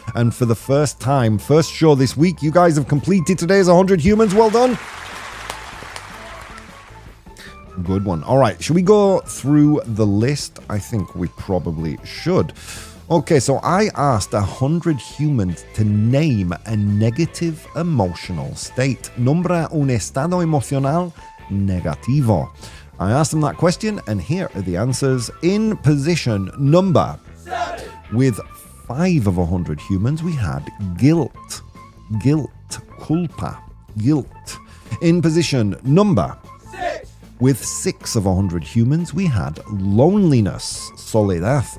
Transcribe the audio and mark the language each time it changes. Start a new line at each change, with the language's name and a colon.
English: And for the first time, first show this week, you guys have completed today's 100 humans. Well done. Good one. All right. Should we go through the list? I think we probably should. Okay, so I asked 100 humans to name a negative emotional state.
Spanish: Nombra un estado emocional negativo.
English: I asked them that question, and here are the answers. In position number 7. With 5 of 100 humans, we had guilt. Guilt. Culpa. Guilt. In position number 6. With 6 of 100 humans, we had loneliness. Soledad.